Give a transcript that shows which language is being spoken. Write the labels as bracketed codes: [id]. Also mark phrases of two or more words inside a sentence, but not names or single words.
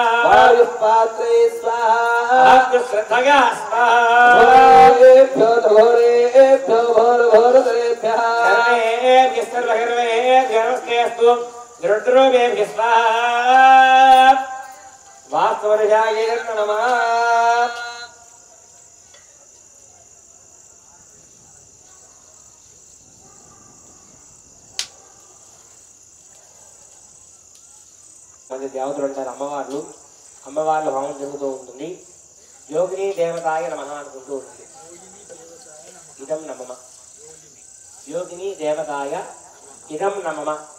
[sa] वायुः पात्रे स्वाहा श्रद्धया स्वाहा घोरेभ्यो घोरेभ्यो घोरघोरतरेभ्यः सर्वेभ्यः सर्वगर्वेभ्यः नमस्तेऽस्तु रुद्रोभ्यः स्वाहा वास्तवनिजाय नमः [te] మంది దేవతలు ఉంటారు అమ్మవార్ల హోమం జరుగుతూ ఉంటుంది [sa] योगिनी देवतायै नमः [te] అనుకుంటూ ఉంటుంది [sa] इदं न मम योगिनी देवतायै इदं न मम